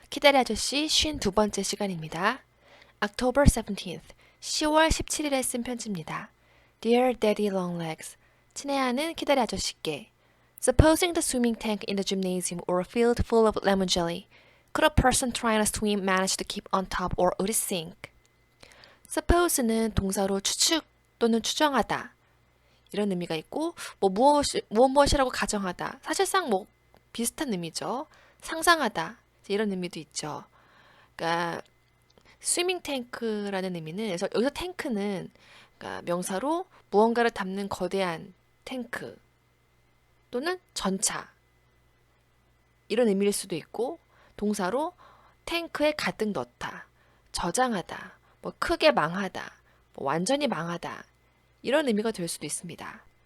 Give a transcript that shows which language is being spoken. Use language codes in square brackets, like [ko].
[ko] 키다리 아저씨 52번째 시간입니다. [en] October 17th, [ko] 10월 17일에 쓴 편지입니다. [en] Dear Daddy Longlegs, [ko] 친애하는 키다리 아저씨께 [en] Supposing the swimming tank in the gymnasium were filled full of lemon jelly, could a person trying to swim manage to keep on top or would it sink? [ko] Suppose는 동사로 추측 또는 추정하다 이런 의미가 있고 무엇이라고 가정하다 사실상 비슷한 의미죠. 상상하다 이런 의미도 있죠. 그러니까 스위밍 탱크라는 의미는 그래서 여기서 탱크는 그러니까 명사로 무언가를 담는 거대한 탱크 또는 전차 이런 의미일 수도 있고 동사로 탱크에 가득 넣다, 저장하다, 크게 망하다, 완전히 망하다 이런 의미가 될 수도 있습니다.